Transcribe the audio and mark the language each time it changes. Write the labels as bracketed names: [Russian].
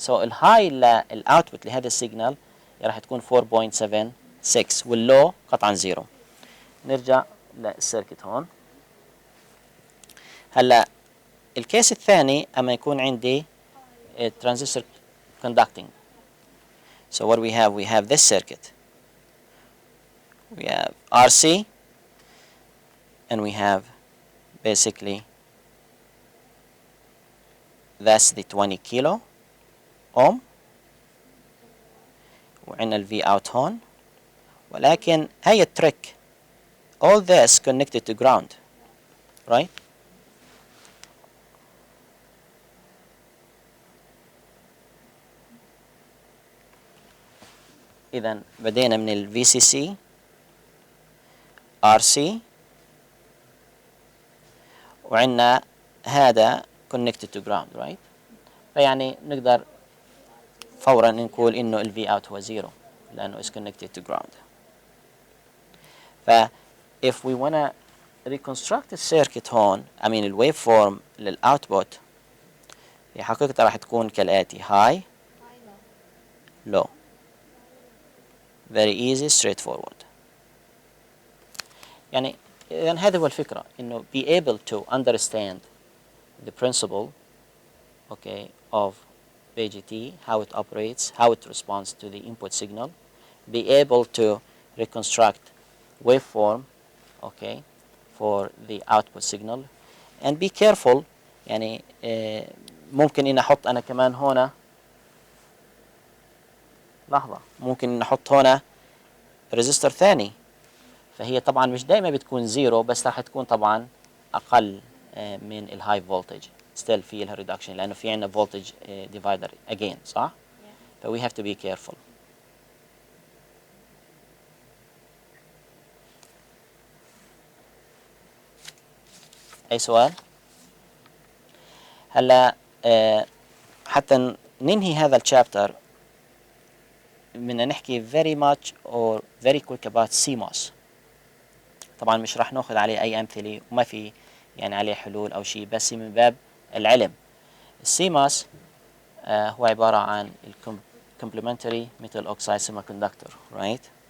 [Arabic] So الهاي للاوتبوت لهذا السيجنال راح تكون 4.76 واللو قطعا زيرو. نرجع للسيركت هون. هلا الكيس الثاني اما يكون عندي [English] transistor conducting. So what we have this circuit. We have RC, and we have basically that's the 20 kilo ohm, [Arabic] وعندنا ال V out هون. ولكن هي التريك. [English] All this connected to ground, right? [Arabic] إذا بدينا من ال VCC RC، وعندنا هذا [English] connected to ground, right? [Arabic] فيعني نقدر فورا نقول إنه ال V out هو zero لأنه [English] is connected to ground. ف if we wanna reconstruct the circuit هون، I mean ال waveform للoutput، [Arabic] هي حقيقة راح تكون كالآتي: [English] high, low. Very easy, straightforward. [Arabic] يعني إذن هذا هو الفكرة، إنه [English] be able to understand the principle, okay, of BGT, how it operates, how it responds to the input signal, be able to reconstruct waveform, okay, for the output signal, and be careful. [Arabic] يعني ممكن إن أحط أنا كمان هنا لحظة، ممكن إن أحط هنا ريزستور ثاني، فهي طبعا مش دائما بتكون زيرو، بس راح تكون طبعا أقل من الهاي فولتج. [English] still في لها reduction [Arabic] لأنه في عندنا [English] voltage divider again، صح؟ ف we have to be careful. [Arabic] أي سؤال؟ هلا حتى ننهي هذا الشابتر بدنا نحكي [English] very much or very quick about CMOS. [Arabic] طبعا مش راح ناخذ عليه أي أمثلة وما في يعني عليه حلول أو شيء، بس من باب العلم. السيماس هو عبارة عن complementary metal oxide semiconductor right.